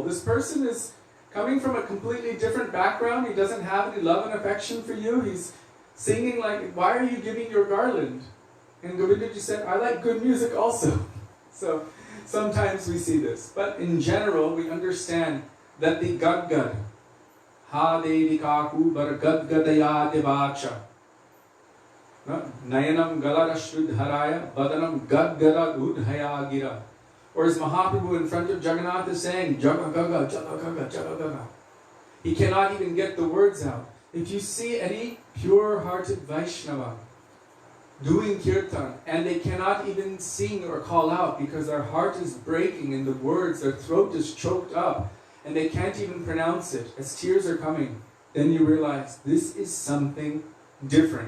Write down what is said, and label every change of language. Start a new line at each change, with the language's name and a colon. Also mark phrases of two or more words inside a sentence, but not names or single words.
English: This person is coming from a completely different background. He doesn't have any love and affection for you. He's singing like, why are you giving your garland? And Govindaji said, I like good music also. So sometimes we see this. But in general, we understand that the
Sanskrit: Gadgad, Ha Devi Kaku Bar Gadgadaya Devacha, Nayanam Galarashrudharaya Badanam Gadgara Udhaya Gira.
English: Or as Mahaprabhu in front of Jagannath is saying, Jagagaga, Jagagaga, Jagagaga. He cannot even get the words out. If you see any pure-hearted Vaisnava doing kirtan, and they cannot even sing or call out because their heart is breaking and the words, their throat is choked up, and they can't even pronounce it as tears are coming, then you realize this is something different.